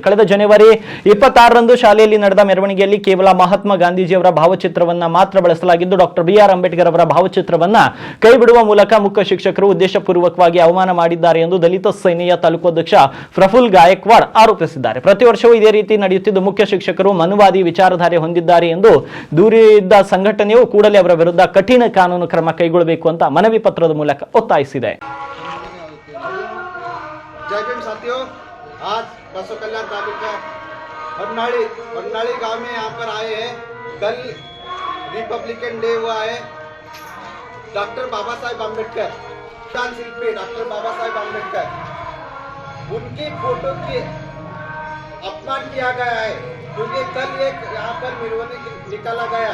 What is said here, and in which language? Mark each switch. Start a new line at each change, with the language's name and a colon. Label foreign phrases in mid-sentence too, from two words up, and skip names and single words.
Kannada: ಕಳೆದ ಜನವರಿ 26ರಂದು ಶಾಲೆಯಲ್ಲಿ ನಡೆದ ಮೆರವಣಿಗೆಯಲ್ಲಿ ಕೇವಲ ಮಹಾತ್ಮ ಗಾಂಧೀಜಿಯವರ ಭಾವಚಿತ್ರವನ್ನ ಮಾತ್ರ ಬಳಸಲಾಗಿದ್ದು ಡಾಕ್ಟರ್ BR ಅಂಬೇಡ್ಕರ್ ಅವರ ಭಾವಚಿತ್ರವನ್ನ ಕೈಬಿಡುವ ಮೂಲಕ ಮುಖ್ಯ ಶಿಕ್ಷಕರು ಉದ್ದೇಶಪೂರ್ವಕವಾಗಿ ಅವಮಾನ ಮಾಡಿದ್ದಾರೆ ಎಂದು ದಲಿತ ಸೇನೆಯ ತಾಲೂಕು ಅಧ್ಯಕ್ಷ ಪ್ರಫುಲ್ ಗಾಯಕ್ವಾಡ್ ಆರೋಪಿಸಿದ್ದಾರೆ. ಪ್ರತಿ ವರ್ಷವೂ ಇದೇ ರೀತಿ ನಡೆಯುತ್ತಿದ್ದು ಮುಖ್ಯ ಶಿಕ್ಷಕರು ಮನುವಾದಿ ವಿಚಾರಧಾರೆ ಹೊಂದಿದ್ದಾರೆ ಎಂದು ದೂರಿದ್ದ ಸಂಘಟನೆಯು ಕೂಡಲೇ ಅವರ ವಿರುದ್ಧ ಕಠಿಣ ಕಾನೂನು ಕ್ರಮ ಕೈಗೊಳ್ಳಬೇಕು ಅಂತ ಮನವಿ ಪತ್ರದ ಮೂಲಕ ಒತ್ತಾಯಿಸಿದೆ.
Hindi: जय भीम साथियों, आज बसव कल्याण तालुका हरनाड़ी गांव में यहाँ पर आए हैं। कल रिपब्लिकन डे हुआ है। डॉक्टर बाबा साहेब आम्बेडकर, संविधान शिल्पी डॉक्टर बाबा साहेब आम्बेडकर, उनकी फोटो की अपमान किया गया है क्योंकि कल एक यहाँ पर मिरवणुक निकाला गया।